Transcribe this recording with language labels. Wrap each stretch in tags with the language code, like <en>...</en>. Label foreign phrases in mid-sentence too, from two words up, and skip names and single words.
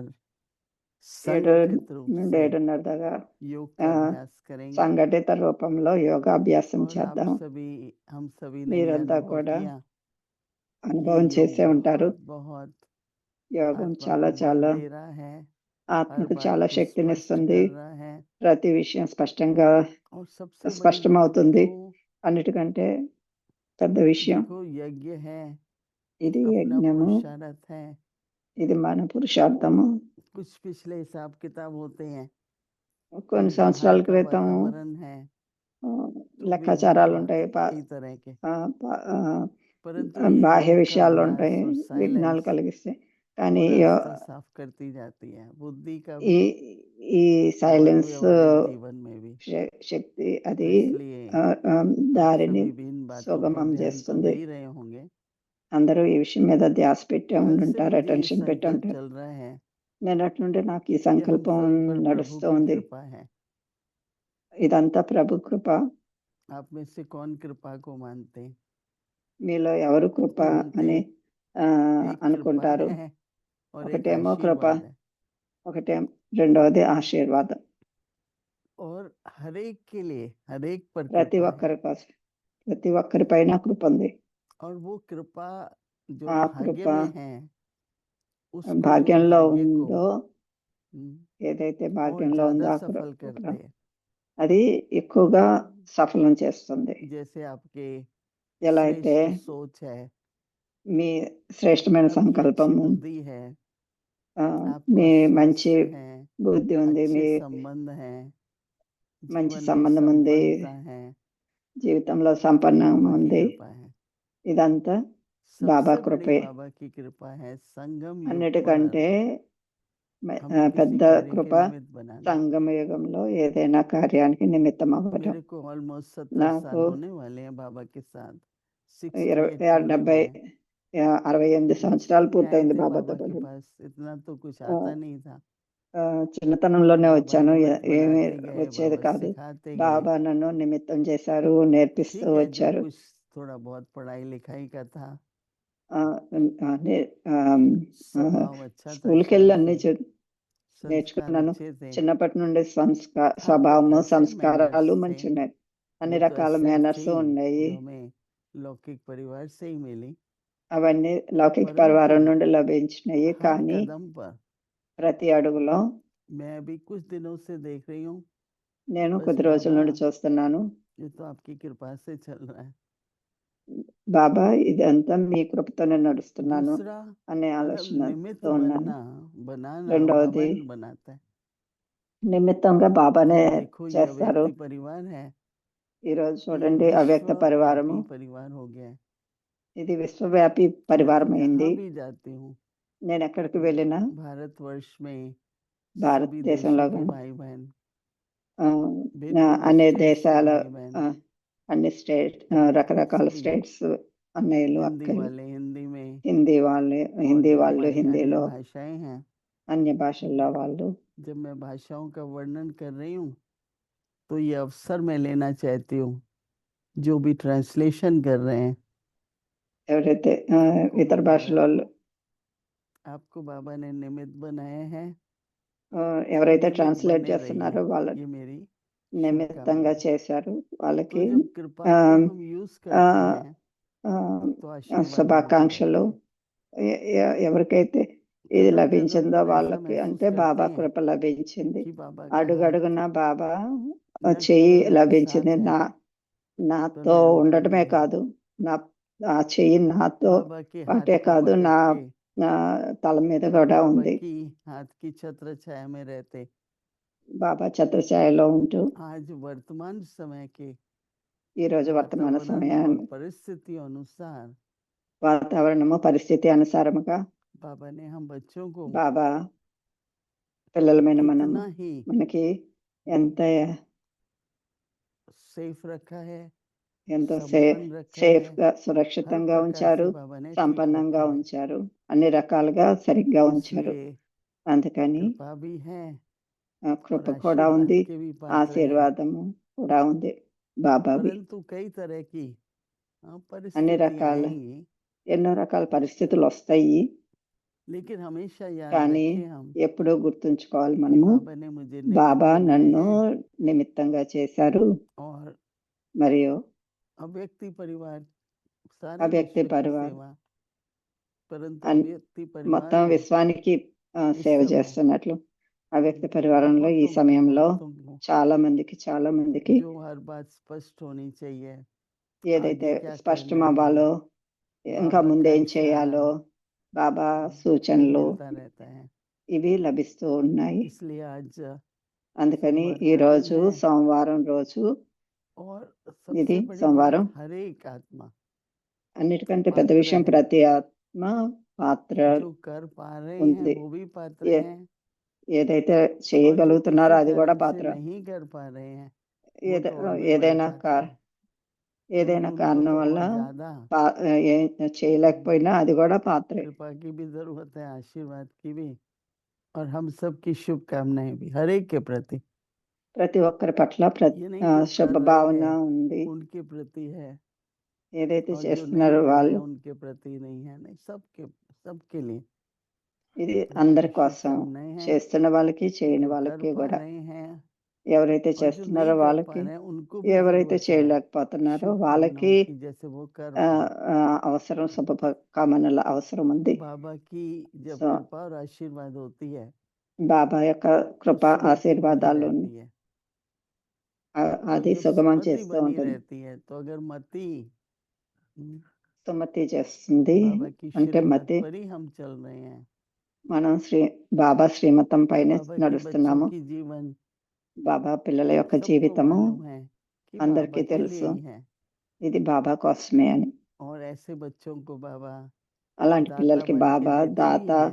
<hi>7 संगठित रूप</hi> <te>నుండి</te> <hi>से</hi> <te>7:30 दाకా</te> <hi>योग का अभ्यास करेंगे।</hi> <te>సంఘటిత రూపంలో యోగాభ్యాసం</te> <hi>और</hi> <te>చేద్దాం.</te> <hi>हम सभी ने ये</hi> <te>మీరంతా</te> <hi>अनुभव</hi> <te>కూడా</te> <hi>किया कि</hi> <te>అనుభవం</te> <hi>योग</hi> <te>చేసే ఉంటారు.</te> <hi>बहुत बहुत</hi> <te>యోగం</te> <hi>आत्मा</hi> <te>చాలా</te> <hi>को बल</hi> <te>చాలా</te> <hi>दे रहा है, हर</hi> <te>ఆత్మకు</te> <hi>बात</hi> <te>చాలా</te> <hi>को स्पष्ट</hi> <te>శక్తినిస్తుంది.</te> <hi>कर रहा है</hi> <te>ప్రతి విషయం స్పష్టంగా</te> <hi>और सबसे बड़ी बात</hi> <te>స్పష్టమవుతుంది.</te> <hi>देखो</hi> <te>అన్నిటికంటే పెద్ద విషయం</te> <hi>देखो यज्ञ है,</hi> <te>ఇది</te> <hi>अपना</hi> <te>యజ్ఞము,</te> <hi>पुरुषार्थ है।</hi> <te>ఇది మన పురుషార్థము.</te> <hi>कुछ पिछले हिसाब किताब होते हैं,</hi> <te>కొన్ని</te> <hi>कुछ</hi> <te>సంవత్సరాల</te> <hi>बाहर का</hi> <te>క్రితం</te> <hi>वातावरण है, ఆ, तो वे</hi> <te>లెక్కాచారాలు</te> <hi>बहुत</hi> <te>ఉంటాయి,</te> <hi>कई तरह के। ఆ, परंतु ये</hi> <te>బాహ్య</te> <hi>योग का</hi> <te>విషయాలు</te> <hi>अभ्यास</hi> <te>ఉంటాయి,</te> <hi>और</hi> <te>విఘ్నాలు</te> <hi>साइलेंस</hi> <te>కలిగిస్తాయి. కానీ</te> <hi>वो रास्ता साफ करती जाती है, बुद्धि का</hi> <te>ఈ</te> <hi>भी</hi> <te>ఈ</te> <hi>और</hi> <te>సైలెన్స్</te> <hi>व्यवहारिक जीवन में भी।</hi> <te>శక్తి</te> <hi>तो</hi> <te>అది</te> <hi>इसलिए आप</hi> <te>దారిని</te> <hi>सभी भी इन बातों पर</hi> <te>సుగమం</te> <hi>ध्यान तो</hi> <te>చేస్తుంది.</te> <hi>दे ही रहे होंगे।</hi> <te>అందరూ ఈ విషయం మీద ధ్యాస పెట్టి</te> <hi>कल से</hi> <te>ఉండుంటారు,</te> <hi>मुझे ये</hi> <te>అటెన్షన్ పెట్టి</te> <hi>संकल्प</hi> <te>ఉంటారు.</te> <hi>चल रहा है</hi> <te>నిన్నటి నుండి నాకు ఈ</te> <hi>कि हम</hi> <te>సంకల్పం</te> <hi>सभी पर प्रभु</hi> <te>నడుస్తూ</te> <hi>की</hi> <te>ఉంది.</te> <hi>कृपा है।</hi> <te>ఇదంతా ప్రభు కృప.</te> <hi>आप में से कौन कृपा को मानते हैं?</hi> <te>మీలో ఎవరు కృప</te> <hi>मानते</hi> <te>అని</te> <hi>हैं। एक कृपा</hi> <te>అనుకుంటారు.</te> <hi>है और एक</hi> <te>ఒకటేమో కృప,</te> <hi>आशीर्वाद है,</hi> <te>రెండవది ఆశీర్వాదం.</te> <hi>और हर एक के लिए हर एक पर</hi> <te>ప్రతి</te> <hi>कृपा है।</hi> <te>ఒక్కరి కోసం, ప్రతి ఒక్కరి పైన కృప ఉంది.</te> <hi>और वो कृपा जो</hi> <te>ఆ</te> <hi>भाग्य</hi> <te>కృప</te> <hi>में है, उसको</hi> <te>భాగ్యంలో</te> <hi>भाग्य को</hi> <te>ఉందో, ఏదైతే</te> <hi>और</hi> <te>భాగ్యంలో ఉందో</te> <hi>ज्यादा</hi> <te>ఆ</te> <hi>सफल</hi> <te>కృప</te> <hi>करते हैं।</hi> <te>అది ఎక్కువగా సఫలం చేస్తుంది.</te> <hi>जैसे आपके</hi> <te>ఎలా అయితే</te> <hi>श्रेष्ठ सोच है,</hi> <te>మీ శ్రేష్టమైన</te> <hi>आपकी अच्छी</hi> <te>సంకల్పము,</te> <hi>बुद्धि है, ఆ, आपको</hi> <te>మీ మంచి</te> <hi>स्वास्थ्य है,</hi> <te>బుద్ధి ఉంది, మీ</te> <hi>अच्छे संबंध है,</hi> <te>మంచి</te> <hi>जीवन में</hi> <te>సంబంధం ఉంది,</te> <hi>संपन्नता है,</hi> <te>జీవితంలో</te> <hi>ये</hi> <te>సంపన్నం</te> <hi>बाबा की</hi> <te>ఉంది.</te> <hi>कृपा है।</hi> <te>ఇదంతా బాబా</te> <hi>सबसे बड़ी</hi> <te>కృపే.</te> <hi>बाबा की कृपा है संगम युग</hi> <te>అన్నిటికంటే</te> <hi>पर हमें किसी</hi> <te>పెద్ద</te> <hi>कार्य</hi> <te>కృప</te> <hi>के निमित्त बनाना।</hi> <te>సంగమ యుగంలో ఏదైనా కార్యానికి నిమిత్తం అవ్వటం.</te> <hi>मेरे को ऑलमोस्ट 70</hi> <te>నాకు</te> <hi>साल होने वाले हैं बाबा के साथ। 68 होने 70 में</hi> <te>68 సంవత్సరాలు</te> <hi>बचपन में आए</hi> <te>పూర్తయింది</te> <hi>थे</hi> <te>బాబాతో</te> <hi>बाबा के</hi> <te>పాటు.</te> <hi>पास, इतना तो कुछ ఆ, आता नहीं था।</hi> <te>ఆ, చిన్నతనంలోనే बाबा వచ్చాను,</te> <hi>निमित्त</hi> <te>ఏమీ</te> <hi>बनाते गए,</hi> <te>వచ్చేది बाबा కాదు.</te> <hi>सिखाते गए।</hi> <te>బాబా నన్ను నిమిత్తం చేశారు, నేర్పిస్తూ</te> <hi>ठीक है, जो</hi> <te>వచ్చారు.</te> <hi>कुछ थोड़ा बहुत पढ़ाई लिखाई का था, ఆ, स्वभाव अच्छा था</hi> <te>స్కూల్కి</te> <hi>शुरू</hi> <te>వెళ్ళి అన్ని</te> <hi>से, संस्कार</hi> <te>నేర్చుకున్నాను.</te> <hi>अच्छे थे,</hi> <te>చిన్నప్పటి నుండి</te> <hi>हर</hi> <te>స్వభావము,</te> <hi>प्रकार से</hi> <te>సంస్కారాలు</te> <hi>मैनर्स</hi> <te>మంచి</te> <hi>थे।</hi> <te>ఉన్నాయి. అన్ని</te> <hi>वो तो</hi> <te>రకాల</te> <hi>एसेट</hi> <te>మేనర్స్</te> <hi>थी</hi> <te>ఉన్నాయి.</te> <hi>जो हमें लौकिक परिवार से ही मिली।</hi> <te>అవన్నీ లౌకిక</te> <hi>परंतु</hi> <te>పరివారం నుండి లభించినాయి.</te> <hi>हर</hi> <te>కానీ</te> <hi>कदम पर</hi> <te>ప్రతి అడుగులో</te> <hi>मैं अभी कुछ दिनों से देख रही हूँ,</hi> <te>నేను</te> <hi>बस</hi> <te>కొద్ది రోజుల बाबा నుండి చూస్తున్నాను,</te> <hi>ये तो आपकी कृपा से चल रहा है।</hi> <te>బాబా ఇదంతా మీ కృపతోనే నడుస్తున్నాను</te> <hi>दूसरा,</hi> <te>అనే</te> <hi>मतलब</hi> <te>ఆలోచనతో</te> <hi>निमित्त</hi> <te>ఉన్నాను.</te> <hi>बनाना</hi> <te>రెండవది,</te> <hi>बाबा बनाता है।</hi> <te>నిమిత్తంగా బాబానే</te> <hi>ये देखो, ये</hi> <te>చేస్తారు.</te> <hi>अव्यक्ति परिवार है,</hi> <te>ఈ రోజు</te> <hi>ये</hi> <te>చూడండి, అవ్యక్త పరివారము</te> <hi>विश्वव्यापी परिवार हो गया है।</hi> <te>ఇది విశ్వవ్యాపీ పరివారం</te> <hi>मैं</hi> <te>అయింది.</te> <hi>जहाँ भी जाती हूँ,</hi> <te>నేను ఎక్కడికి వెళ్ళినా</te> <hi>भारतवर्ष में सभी</hi> <te>భారతదేశంలో</te> <hi>देशों के</hi> <te>కానీ</te> <hi>भाई बहन,</hi> <te>అన్ని</te> <hi>भिन्न स्टेट्स</hi> <te>దేశాల</te> <hi>के भाई बहन,</hi> <te>అన్ని రకరకాల</te> <hi>सभी</hi> <te>స్టేట్స్ అన్నయ్యలు,</te> <hi>हिंदी</hi> <te>అక్కలు,</te> <hi>वाले हिंदी में,</hi> <te>హిందీ</te> <hi>और</hi> <te>వాళ్ళు</te> <hi>जो हमारी अन्य</hi> <te>హిందీలో,</te> <hi>भाषाएं हैं,</hi> <te>అన్య భాషల్లో వాళ్ళు.</te> <hi>जब मैं भाषाओं का वर्णन कर रही हूँ तो ये अवसर मैं लेना चाहती हूँ, जो भी ट्रांसलेशन कर रहे हैं,</hi> <te>ఎవరైతే</te> <hi>आपको</hi> <te>ఇతర बाबा భాషల వాళ్ళు,</te> <hi>आपको बाबा ने निमित्त बनाए हैं,</hi> <te>ఎవరైతే</te> <hi>निमित्त</hi> <te>ట్రాన్స్లేట్</te> <hi>बने</hi> <te>చేస్తున్నారో</te> <hi>रहिए,</hi> <te>వాళ్ళ</te> <hi>ये मेरी</hi> <te>నిమిత్తంగా</te> <hi>शुभकामनाएं।</hi> <te>చేశారు.</te> <hi>तो</hi> <te>వాళ్ళకి</te> <hi>जब कृपा को हम यूज करते हैं तो आशीर्वाद बनती</hi> <te>శుభాకాంక్షలు.</te> <hi>रहती है।</hi> <te>ఎవరికైతే ఇది</te> <hi>कदम कदम</hi> <te>లభించిందో</te> <hi>पर ऐसा</hi> <te>వాళ్ళకి</te> <hi>महसूस</hi> <te>అంటే</te> <hi>करते</hi> <te>బాబా</te> <hi>हैं</hi> <te>కృప లభించింది.</te> <hi>कि बाबा का हाथ</hi> <te>అడుగడుగున బాబా</te> <hi>न</hi> <te>చెయ్యి</te> <hi>केवल मेरे</hi> <te>లభించింది.</te> <hi>साथ है,</hi> <te>నాతో</te> <hi>पर</hi> <te>ఉండటమే</te> <hi>निरंतर भी है।</hi> <te>కాదు, నా ఆ చెయ్యి నాతో</te> <hi>बाबा के हाथ</hi> <te>పాటే</te> <hi>को</hi> <te>కాదు,</te> <hi>पकड़</hi> <te>నా</te> <hi>के</hi> <te>నా తల మీద</te> <hi>हम</hi> <te>కూడా बाबा ఉంది.</te> <hi>की हाथ की छत्र छाया में रहते।</hi> <te>బాబా ఛత్రఛాయలో ఉంటూ</te> <hi>आज वर्तमान समय के</hi> <te>ఈరోజు వర్తమాన</te> <hi>वातावरण और</hi> <te>సమయాన్ని,</te> <hi>परिस्थितियों अनुसार</hi> <te>వాతావరణము పరిస్థితి అనుసారముగా</te> <hi>बाबा ने हम बच्चों को</hi> <te>బాబా పిల్లలమైన</te> <hi>कितना ही</hi> <te>మనకి ఎంత</te> <hi>सेफ रखा है,</hi> <te>ఎంత</te> <hi>संपन्न रखा</hi> <te>సేఫ్</te> <hi>है,</hi> <te>గా</te> <hi>हर</hi> <te>సురక్షితంగా</te> <hi>प्रकार</hi> <te>ఉంచారు,</te> <hi>से बाबा ने ठीक</hi> <te>సంపన్నంగా</te> <hi>रखा है।</hi> <te>ఉంచారు, అన్ని రకాలుగా సరిగ్గా ఉంచారు.</te> <hi>इसलिए</hi> <te>అందుకని</te> <hi>कृपा भी है</hi> <te>కృప</te> <hi>और</hi> <te>కూడా</te> <hi>आशीर्वाद</hi> <te>ఉంది,</te> <hi>के भी पात्र हैं।</hi> <te>ఆశీర్వాదము కూడా ఉంది. బాబావి</te> <hi>परंतु कई तरह की</hi> <te>అన్ని</te> <hi>परिस्थितियां</hi> <te>రకాల</te> <hi>आएंगी,</hi> <te>ఎన్నో రకాల పరిస్థితులు వస్తాయి.</te> <hi>लेकिन हमेशा याद</hi> <te>కానీ</te> <hi>रखें हम</hi> <te>ఎప్పుడూ గుర్తుంచుకోవాలి</te> <hi>कि</hi> <te>మనము,</te> <hi>बाबा ने मुझे निमित्त</hi> <te>బాబా</te> <hi>बनाए</hi> <te>నన్ను</te> <hi>हैं</hi> <te>నిమిత్తంగా చేశారు.</te> <hi>और</hi> <te>మరియు</te> <hi>अव्यक्ति परिवार सारे</hi> <te>అవ్యక్తి</te> <hi>विश्व की</hi> <te>పరివారం</te> <hi>सेवा, परंतु అన్- अव्यक्ति परिवार</hi> <te>మొత్తం</te> <hi>में</hi> <te>విశ్వానికి</te> <hi>इस</hi> <te>సేవ</te> <hi>समय</hi> <te>చేస్తున్నట్లు అవ్యక్త పరివారంలో ఈ సమయంలో</te> <hi>बहुतों को</hi> <te>చాలా మందికి</te> <hi>जो हर बात स्पष्ट होनी चाहिए,</hi> <te>ఏదైతే</te> <hi>आगे क्या</hi> <te>స్పష్టం</te> <hi>करना है,</hi> <te>అవ్వాలో, ఇంకా बाबा ముందేం</te> <hi>का</hi> <te>చేయాలో,</te> <hi>इशारा</hi> <te>బాబా</te> <hi>वो</hi> <te>సూచనలు</te> <hi>मिलता रहता है।</hi> <te>ఇవి లభిస్తూ ఉన్నాయి.</te> <hi>इसलिए आज</hi> <te>అందుకని</te> <hi>सोमवार</hi> <te>ఈ</te> <hi>का दिन</hi> <te>రోజు</te> <hi>है</hi> <te>సోమవారం రోజు,</te> <hi>और</hi> <te>ఇది</te> <hi>सबसे बड़ी</hi> <te>సోమవారం,</te> <hi>बात हर एक आत्मा</hi> <te>అన్నిటికంటే పెద్ద</te> <hi>पात्र</hi> <te>విషయం</te> <hi>है,</hi> <te>ప్రతి ఆత్మ పాత్ర</te> <hi>जो कर पा रहे</hi> <te>ఉంది.</te> <hi>हैं वो भी पात्र ఏ- हैं,</hi> <te>ఏదైతే</te> <hi>और जो</hi> <te>చేయగలుగుతున్నారో</te> <hi>किसी</hi> <te>అది కూడా</te> <hi>कारण से</hi> <te>పాత్ర.</te> <hi>नहीं कर पा रहे हैं वो ఏద- तो और भी बड़े</hi> <te>ఏదైనా</te> <hi>पात्र కా- हैं,</hi> <te>ఏదైనా</te> <hi>क्योंकि उनको</hi> <te>కారణం</te> <hi>तो</hi> <te>వల్ల</te> <hi>और ज्यादा</hi> <te>చేయలేకపోయినా అది కూడా పాత్రే.</te> <hi>कृपा की भी जरूरत है, आशीर्वाद की भी, और हम सब की शुभकामनाएं भी हर एक के प्रति।</hi> <te>ప్రతి ఒక్కరి పట్ల</te> <hi>ये नहीं जो</hi> <te>శుభ</te> <hi>कर रहे</hi> <te>భావన</te> <hi>हैं</hi> <te>ఉంది.</te> <hi>उनके प्रति है</hi> <te>ఏదైతే</te> <hi>और जो नहीं</hi> <te>చేస్తున్నారో</te> <hi>कर रहे</hi> <te>వాళ్ళు,</te> <hi>हैं उनके प्रति नहीं है, नहीं सबके लिए</hi> <te>ఇది</te> <hi>कृपा</hi> <te>అందరి</te> <hi>की</hi> <te>కోసం,</te> <hi>शुभकामनाएं हैं।</hi> <te>చేస్తున్న వాళ్ళకి చేయని</te> <hi>जो कर</hi> <te>వాళ్ళకి</te> <hi>पा</hi> <te>కూడా,</te> <hi>रहे हैं</hi> <te>ఎవరైతే</te> <hi>और जो</hi> <te>చేస్తున్నారో</te> <hi>नहीं कर पा</hi> <te>వాళ్ళకి,</te> <hi>रहे हैं उनको भी</hi> <te>ఎవరైతే</te> <hi>जरूरत है</hi> <te>చేయలేకపోతున్నారో వాళ్ళకి</te> <hi>शुभकामनाओं की, जैसे वो कर पाए।</hi> <te>అవసరం, శుభ కామనల అవసరం ఉంది.</te> <hi>बाबा की जब</hi> <te>సో</te> <hi>कृपा और आशीर्वाद होती है</hi> <te>బాబా యొక్క</te> <hi>तो</hi> <te>కృప</te> <hi>सुमति बनी</hi> <te>ఆశీర్వాదాలు</te> <hi>रहती है, तो</hi> <te>అది</te> <hi>जब</hi> <te>సుగమం</te> <hi>सुमति</hi> <te>చేస్తూ</te> <hi>बनी</hi> <te>ఉంటుంది.</te> <hi>रहती है तो अगर मति</hi> <te>సుమతి చేస్తుంది</te> <hi>बाबा की</hi> <te>అంటే</te> <hi>श्रीमत</hi> <te>మతి,</te> <hi>पर ही हम चल रहे हैं,</hi> <te>మనం బాబా శ్రీమతం</te> <hi>तो</hi> <te>పైన</te> <hi>बाबा की</hi> <te>నడుస్తున్నాము.</te> <hi>बच्चों की जीवन</hi> <te>బాబా పిల్లల యొక్క</te> <hi>सबको</hi> <te>జీవితము</te> <hi>मालूम है कि</hi> <te>అందరికీ</te> <hi>बाबा के लिए</hi> <te>తెలుసు,</te> <hi>ही है,</hi> <te>ఇది బాబా కోసమే అని.</te> <hi>और ऐसे बच्चों को बाबा</hi> <te>అలాంటి</te> <hi>दाता</hi> <te>పిల్లలకి</te> <hi>बन के</hi> <te>బాబా</te> <hi>देते भी</hi> <te>దాత</te> <hi>हैं,</hi>